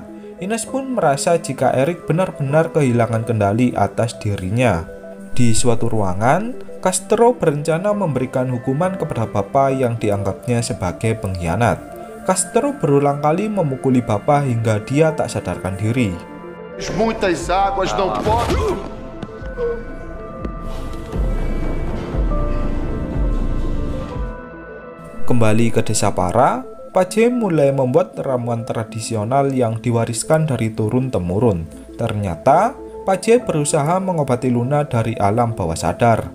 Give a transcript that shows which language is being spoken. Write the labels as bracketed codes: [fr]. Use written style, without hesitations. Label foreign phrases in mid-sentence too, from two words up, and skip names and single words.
[id] Ines pun merasa jika Erik benar-benar kehilangan kendali atas dirinya. Di suatu ruangan, Castro berencana memberikan hukuman kepada Bapa yang dianggapnya sebagai pengkhianat. Castro berulang kali memukuli Bapa hingga dia tak sadarkan diri. [pt] Muitas águas não podem. [id] Kembali ke desa Para, Pace mulai membuat ramuan tradisional yang diwariskan dari turun-temurun. Ternyata, Pace berusaha mengobati Luna dari alam bawah sadar.